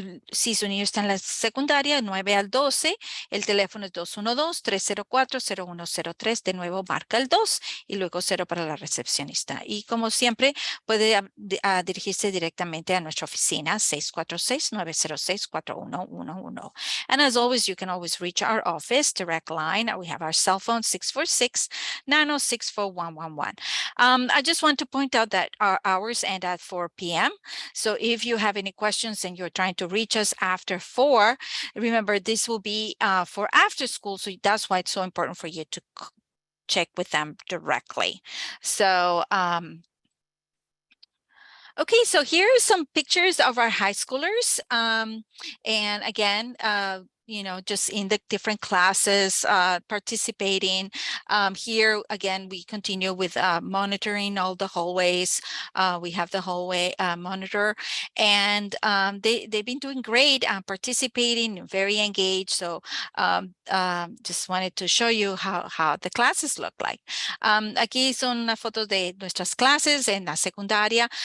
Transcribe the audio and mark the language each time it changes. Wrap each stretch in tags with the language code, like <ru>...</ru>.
<es>Si su niño está en la secundaria, 9 al 12, el teléfono es 212-304-0103. De nuevo, marca el 2 y luego 0 para la recepcionista. Y como siempre, puede dirigirse directamente a nuestra oficina, 646-906-4111.</es> <en>And as always, you can always reach our office, direct line. We have our cell phone, 646-906-4111. I just want to point out that our hours end at 4 p.m. So if you have any questions and you're trying to reach us after 4, remember this will be for after school. So that's why it's so important for you to check with them directly. So, okay, so here are some pictures of our high schoolers. And again, just in the different classes, participating. Here, again, we continue with monitoring all the hallways. We have the hallway monitor, and they've been doing great, participating, very engaged. So just wanted to show you how the classes look like.</en> <es>Aquí son unas fotos de nuestras clases en la secundaria.</es>